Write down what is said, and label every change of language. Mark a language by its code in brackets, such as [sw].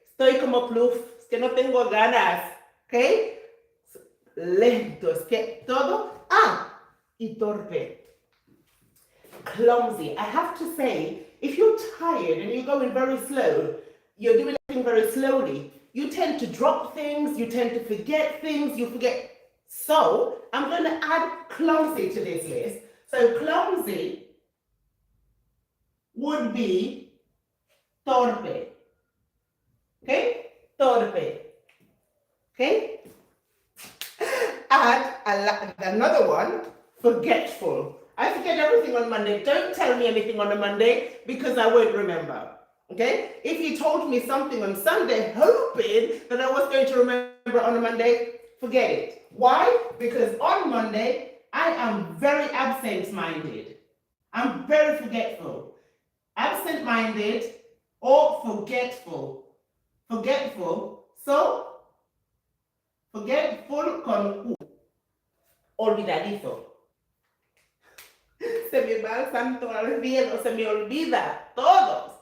[es] Estoy como pluf, es que no tengo ganas, okay? Lento, es que todo, y torpe. [en] Clumsy. I have to say, if you're tired and you're going very slow, you're doing everything very slowly, you tend to drop things, you tend to forget things, you forget. So I'm going to add clumsy to this list. So clumsy would be torpe. Okay? Torpe. Okay? add another one, forgetful. I forget everything on Monday. Don't tell me anything on a Monday because I won't remember. Okay? If you told me something on Sunday, hoping that I was going to remember on a Monday, forget it. Why? Because on Monday, I am very absent-minded. I'm very forgetful. Absent-minded or forgetful. Forgetful. So, forgetful [es] con olvidadizo. Se me va el santo al cielo, se me olvida todos.